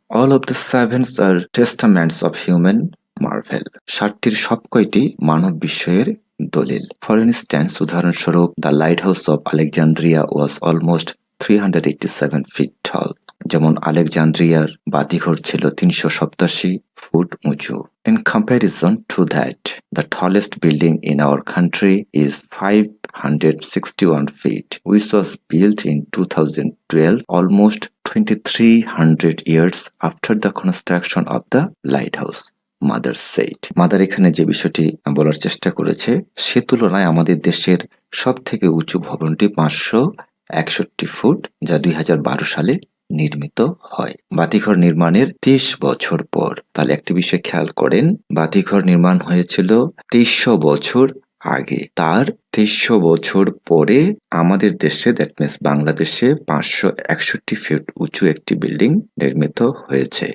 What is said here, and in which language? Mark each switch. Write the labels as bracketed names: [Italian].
[English] All of the sevens are testaments of human marvel. [Bangla] 7টির সবকয়টি মানব বিস্ময়ের দলিল। [English] For instance, উদাহরণস্বরূপ, the lighthouse of Alexandria was almost 387 feet tall. [Bangla] যেমন আলেকজান্দ্রিয়ার বাতিঘর ছিল 387 ফুট উঁচু। [English] In comparison to that, the tallest building in our country is 561 feet, which was built in 2012, almost 2300 years after the construction of the lighthouse, mother said. [Bangla] Mother এখানে যে বিষয়টি বলার চেষ্টা করেছে, সে তুলনায় আমাদের দেশের সব থেকে উঁচু ভবনটি 561 ফুট, যা 2012 সালে নির্মিত হয় বাতিঘর নির্মাণের 23 বছর পর। তাহলে একটি বিষয় খেয়াল করেন, বাতিঘর নির্মাণ হয়েছিল 2300 বছর আগে, তার 2300 বছর পরে আমাদের দেশে, [English] that means [Bangla] বাংলাদেশে 561 ফিট উঁচু একটি বিল্ডিং নির্মিত হয়েছে।